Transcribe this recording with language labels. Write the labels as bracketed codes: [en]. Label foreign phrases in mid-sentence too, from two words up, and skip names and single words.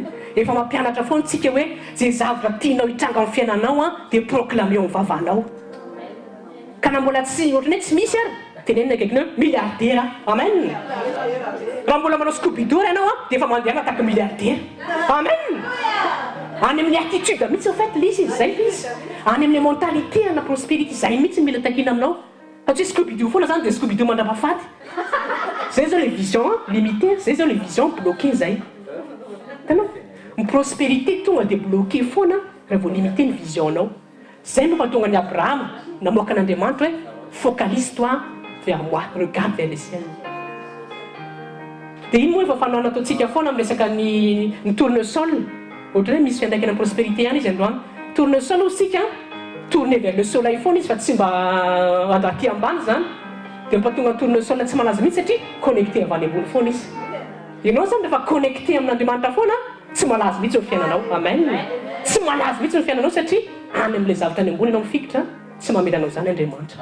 [mg] Efa mampianatra foana tsika hoe zay zavatra tianao hitranga amin'ny fiainanao dia proclameo amin'ny vavanao. Ka na mbola tsy ohatrany hoe tsy misy ary tenenina akaikiny hoe milliardaire. Amen. Raha mbola manao Scooby-Doo ianao dia efa mandeha ataka milliardaire. Amen. Any amin'ny attitude mihitsy [fr] en fait [mg] l'izy zay izy. Any amin'ny mentalité ana prospérité zay mihitsy mila takina aminao. Fa tsy Scooby-Doo foana zany dia Scooby-Doo mandrapahafaty. Zay zao [fr] les visions limitées, [mg] zay zao [fr] les visions bloquées [mg] zay. Tanao ny prospérité tonga dia bloqué foana raha vao limité ny visionao. Zay no mahatonga ny Abraham namoaka an'Andriamanitra hoe [fr] focalise-toi vers moi, regarde vers le ciel. [mg] Dia iny moa efa fanao nataontsika foana amin'ny resaka ny tournesol. Ohatra hoe misy fiantraikana prospérité ihany izy androany. Tournesol osika [fr] tourner vers le soleil [mg] foana izy fa tsy mba aty ambany zany. Dia mampatonga ny tournesol tsy malaza mihitsy satria connecté avany ambony foana izy. Ianao zany rehefa connecté amin'Andriamanitra foana tsy malaza mihitsy ny fiainanao. Amen. Tsy malaza mihitsy ny fiainanao satria any amin'ilay zavatra any ambony ianao mifikitra tsy mamelanao zany Andriamanitra.